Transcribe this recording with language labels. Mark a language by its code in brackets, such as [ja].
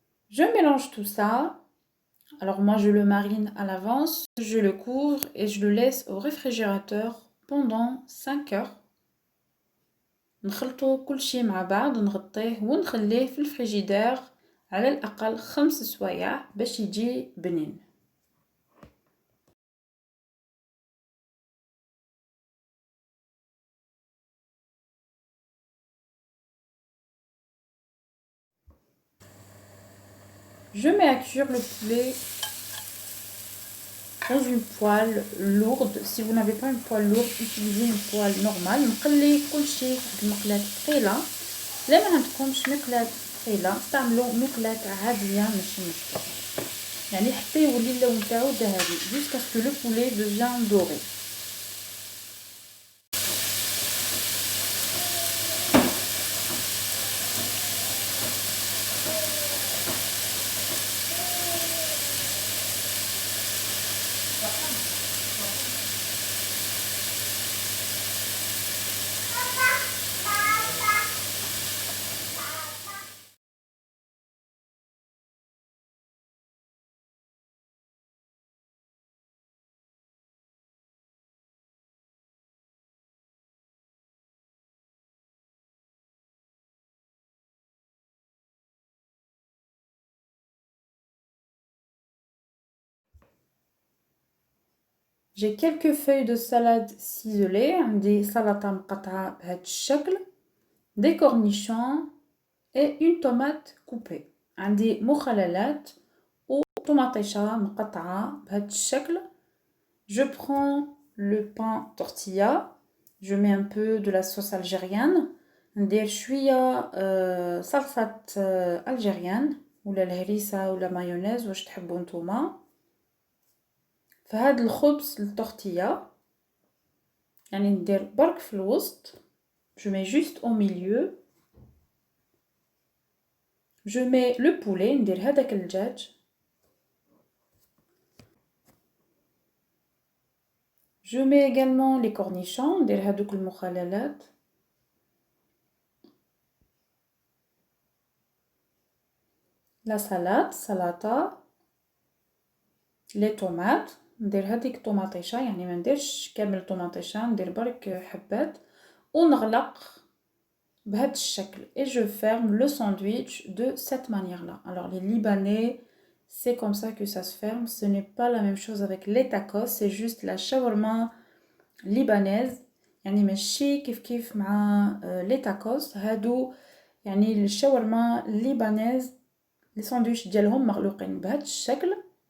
[fr] Je mélange tout ça. Alors moi, je le marine à l'avance, je le couvre et je le laisse au réfrigérateur pendant 5 heures. [ar] نخلطو كل شيء مع بعض نغطيه ونخليه في الفريجيدير على الأقل 5 سوايع باش يجي بنين. [fr] Je mets à cuire le poulet dans une poêle lourde. Si vous n'avez pas une poêle lourde, utilisez une poêle normale. [ar] نقلي كل شيء بمقلاة ثقيلة. لا ما عندكمش مقلاة ثقيلة استعملوا مقلاة عادية ماشي مشكل. [fr] يعني حتى يولي اللون تاعو ذهبي jusqu'à ce que le poulet devient doré. J'ai quelques feuilles de salade ciselées, عندي سلطة مقطعة بهذا الشكل, des cornichons et une tomate coupée. [ar] عندي مخللات وطماطيشة مقطعة بهذا الشكل. [fr] Je prends le pain tortilla, je mets un peu de la sauce algérienne, ندير شوية صلصة algérienne ولا الهريسة ولا مايونيز واش تحبوا نتوما. [ar] فهاد الخبز التورتيا يعني ندير برك في الوسط. [fr] Je mets juste au milieu. Je mets le poulet, ندير هذاك الدجاج. Je mets également les cornichons, ندير هذوك المخللات. La salade, salata. Les tomates. [ar] ندير هذيك طوماطيشة يعني ما نديرش كامل طوماطيشة ندير برك حبات ونغلق بهذا الشكل. [fr] Et je ferme le sandwich de cette manière-là. Alors les Libanais, c'est comme ça que ça se ferme. Ce n'est pas la même chose avec les tacos, c'est juste la shawarma libanaise. [ar] يعني ماشي كيف مع les tacos. هادو يعني الشاورما الليبانيز لي ساندويتش ديالهم مغلوقين بهذا الشكل.